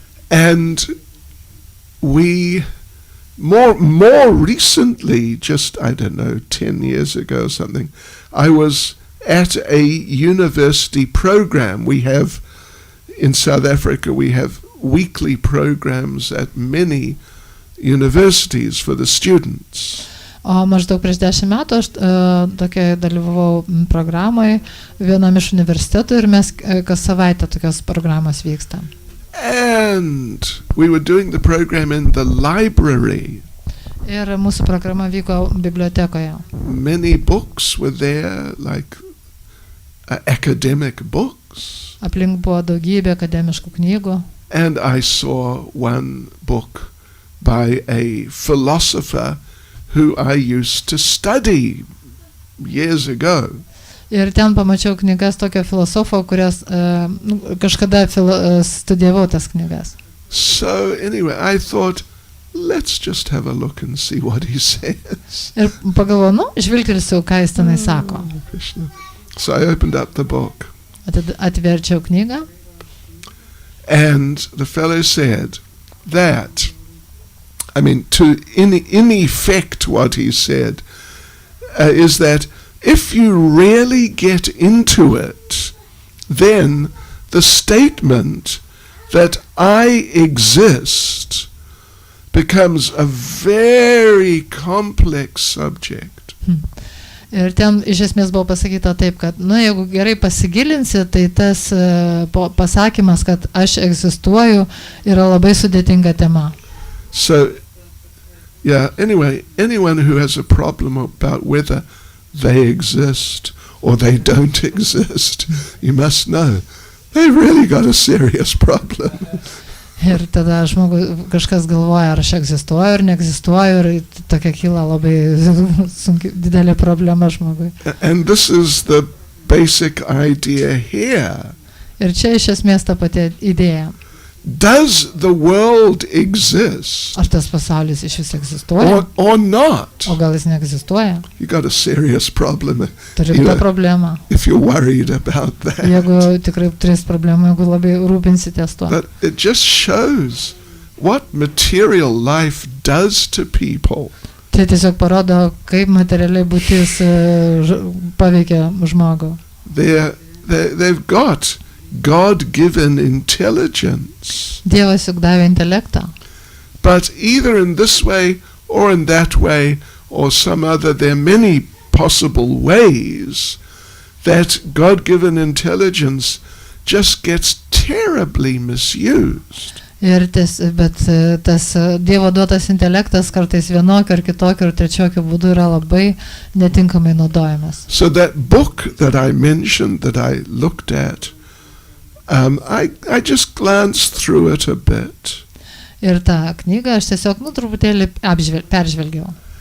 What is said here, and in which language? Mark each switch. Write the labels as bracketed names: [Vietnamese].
[English] And we more recently, just, 10 years ago or something, I was at a university program. We have, in South Africa, we have weekly programs at many universities for the students. [Lithuanian] O maždaug prieš 10 metų aš tokia dalyvavau programai vienam iš universitetų ir mes kas savaitę tokios programos vyksta. [English] And we were doing the program in the library. [Lithuanian] Ir mūsų programa vyko bibliotekoje. [English] Many books were there, like academic books. [Lithuanian] Aplink buvo daugybė akademiškų knygų. [English] And I saw one book by a philosopher who I used to study years ago. [Lithuanian] Ir ten pamačiau knygas tokio filosofo, kurias kažkada studijavau tas knygas. [English] So anyway, I thought, let's just have a look and see what he says. [Lithuanian] Ir pagalvojau, žvilgtelsiu, ką jis tenai sako. [English] So I opened up the book. [Lithuanian] Atverčiau knygą. [English] And the fellow said that, in effect what he said is that if you really get into it, then the statement that I exist becomes a very complex subject. [Lithuanian] Ir ten iš esmės buvo pasakyta taip, kad, jeigu gerai pasigilinsi, tai tas pasakymas, kad aš egzistuoju, yra labai sudėtinga tema. [English] So, yeah, anyway, anyone who has a problem about whether they exist or they don't exist, you must know, they've really got a serious problem. [Lithuanian] Ir tada kažkas galvoja, ar aš egzistuoju ar neegzistuoju, ir tokia kyla labai didelė problema žmogui. [English] And this is the basic idea here. [Lithuanian] Ir čia iš esmės ta pati idėja. [English] Does the world exist? [Lithuanian] Ar tas pasaulis iš vis egzistuoja? [English] Or not? [Lithuanian] O gal jis neegzistuoja? [English] You got a serious problem. [Lithuanian] Turi tą problemą. [English] If you're worried about that. [Lithuanian] Jeigu tikrai turės problemą, jeigu labai rūpinsitės tuo. [English] But it just shows what material life does to people. [Lithuanian] Tai tiesiog parodo, kaip materialiai būtis paveikia žmogų. [English] They've got God-given intelligence. [Lithuanian] Dievas juk davė intelektą. [English] But either in this way or in that way or some other, there are many possible ways that God-given intelligence just gets terribly misused. [Lithuanian] Bet tas Dievo duotas intelektas kartais vienokiu ar kitokiu ar trečiokio būdu yra labai netinkamai naudojamas. [English] So that book that I mentioned, that I looked at, I just glanced through it a bit. [Lithuanian] Ir tą knygą aš tiesiog truputėlį peržvelgiau.